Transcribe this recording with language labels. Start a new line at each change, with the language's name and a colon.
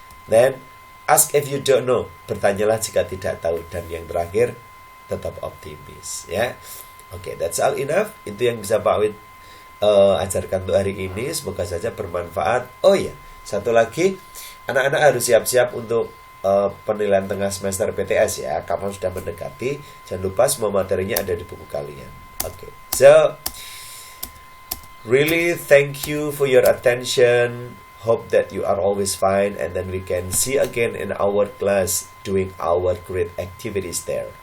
English: Then ask if you don't know.
Indonesian: Bertanyalah jika tidak tahu. Dan yang terakhir, tetap optimis, ya.
English: Oke, that's all enough.
Indonesian: Itu yang bisa Pak Wid ajarkan untuk hari ini. Semoga saja bermanfaat. Oh iya, satu lagi, anak-anak harus siap-siap untuk penilaian tengah semester PTS ya. Kamu sudah mendekati. Jangan lupa semua materinya ada di buku kalian.
English: Oke, so really thank you for your attention. Hope that you are always fine, and then we can see again in our class doing our great activities there.